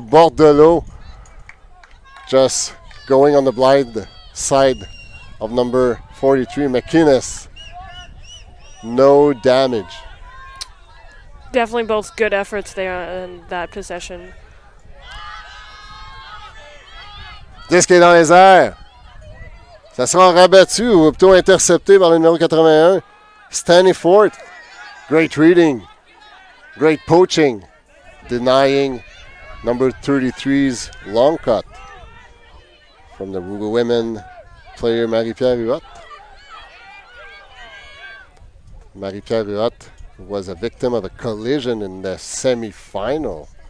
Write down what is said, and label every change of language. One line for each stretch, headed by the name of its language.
English: Bordelot just going on the blind side of number 43, McInnes. No damage. Definitely both good efforts there in that possession.
French: Disque est dans les airs. Ça sera rabattu ou plutôt intercepté par le numéro 81.
English: Stanley-Fort. Great reading. Great poaching. Denying number 33's long cut from the women player Marie-Pierre. Marie-Pierre was a victim of a collision in the semi-final.